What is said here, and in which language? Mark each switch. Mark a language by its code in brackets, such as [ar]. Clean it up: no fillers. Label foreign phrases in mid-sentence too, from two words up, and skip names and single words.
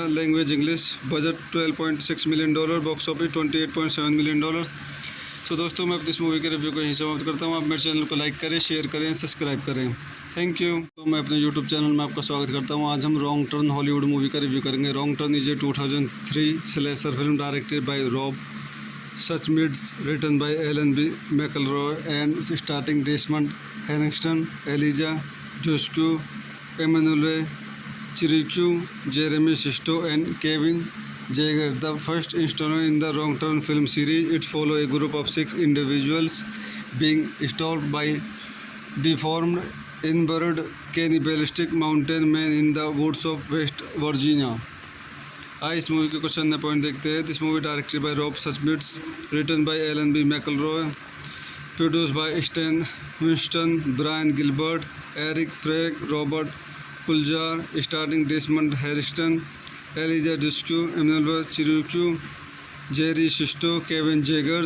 [en] Language English. Budget $12.6 million. Box office $28.7 million. [hi] तो दोस्तों मैं अपनी इस मूवी के रिव्यू को यहीं समाप्त करता हूँ। आप मेरे चैनल को लाइक करें, शेयर करें, सब्सक्राइब करें। [en] Thank you. [hi] तो मैं अपने [en] YouTube channel [hi] में आपका स्वागत करता हूँ। आज हम रॉन्ग टर्न [en] Hollywood movie [hi] का रिव्यू करेंगे। [en] Wrong Turn is a 2003 slasher film directed by Rob Schmidt, written by Alan B McElroy and starting Desmond Harrington, Eliza Dushku, Emmanuel Chriqui, Jeremy Sisto and Kevin Jaeger. The first installment in the Wrong Turn film series, it follows a group of 6 individuals being stalked by deformed, inbred, cannibalistic mountain men in the woods of West Virginia. [hi] इस मूवी के [en] question point [hi] देखते हैं। [en] This movie directed by Rob Schmidt, written by Alan B McElroy, produced by Stan Winston, Brian Gilbert, Eric Feig, Robert Kulzer, starting Desmond Harriston, Elijah Dushku, Emmanuel Chiricu, Jerry Sisto, Kevin Jaggers.